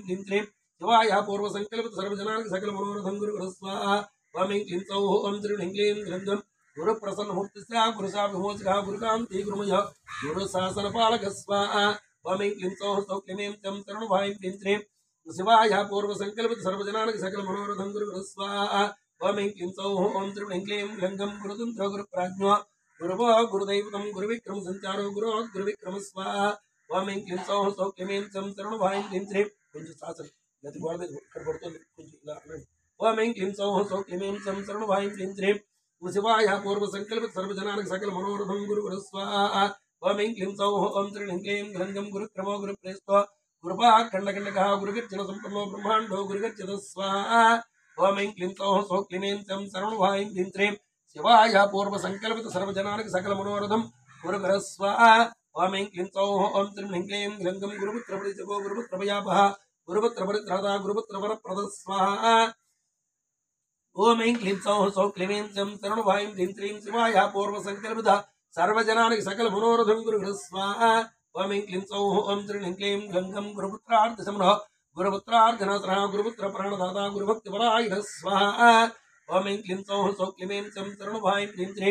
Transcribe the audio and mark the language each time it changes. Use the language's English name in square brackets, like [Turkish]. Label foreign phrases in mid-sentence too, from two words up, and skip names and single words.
[Sanskrit] ह्रीं श्रीं शिवाय पूर्व संकल्पित सर्वजनानि सकल मनोरथं गुरु गुरु स्वाहा ओम ऐं क्लीं सौः ओम त्रीं ह्रीं क्लीं ह्रङ्गं गुरुप्रसन्नमूर्तिस्या गुरुशाभिमोचकः गुरुकान्ति गुरुमयः गुरुशासनपालक स्वाहा ओम ऐं क्लीं सौः सौः क्लीं सं शरणवाहीं ह्रीं श्रीं शिवाय पूर्व संकल्पित सर्वजनानि सकल मनोरथं गुरु गुरु स्वाहा ओम ऐं क्लीं सौः ओम त्रीं ह्रीं क्लीं ह्रङ्गं गुरुतन्त्र गुरुप्राज्ञो गुरुवो गुरुदैवतं गुरुविक्रम संचारो गुरो गुरुविक्रम स्वाहा ओम ऐं क्लीं सौः सौः क्लीं सं शरणवाहीं ह्रीं श्रीं [Telugu] కొంచెం శాసనం గతి గోడ మీద ఇక్కడ పడుతుంది కొంచెం ఇలా అనండి [Sanskrit] ఓం ఐం క్లీం సౌః సౌః క్లీం సం శరణవాయం క్లీం శ్రీం శివాయ పూర్వ సంకల్పిత సర్వజనానికి సకల మనోరథం గురు గురు స్వాహా ఓం ఐం క్లీం సౌః ఓం త్రీం క్లీం గ్రంథం గురుక్రమో గురుప్రేస్తో గురుపాఖండఖండకः గురుగర్జన సంపన్నో బ్రహ్మాండో గురుగర్జన స్వాహా ఓం ఐం క్లీం సౌః సౌః క్లీం సం శరణవాయం క్లీం శ్రీం శివాయ పూర్వ సంకల్పిత సర్వజనానికి సకల మనోరథం గురు గురు స్వాహా ఓం ఐం క్లీం సౌః ఓం త్రీం క్లీం గ్రంథం గురుపుత్ర పరిచకో గురుపుత్ర భయాపః गुरुपुत्र परित्राता गुरुपुत्र वरप्रद स्वाहा ओम ऐं क्लीं सौः सौः क्लीं सं शरणवायं क्लीं श्रीं शिवाय पूर्व संकल्पित सर्वजनानि सकल मनोरथं गुरु गुरु स्वाहा ओम ऐं क्लीं सौः ओम त्रीं क्लीं गंगं गुरुपुत्रार्थ समनः गुरुपुत्रार्धनासनः गुरुपुत्र प्राणदाता गुरुभक्तिपरायण स्वाहा ओम ऐं क्लीं सौः सौः क्लीं सं शरणवायं क्लीं श्रीं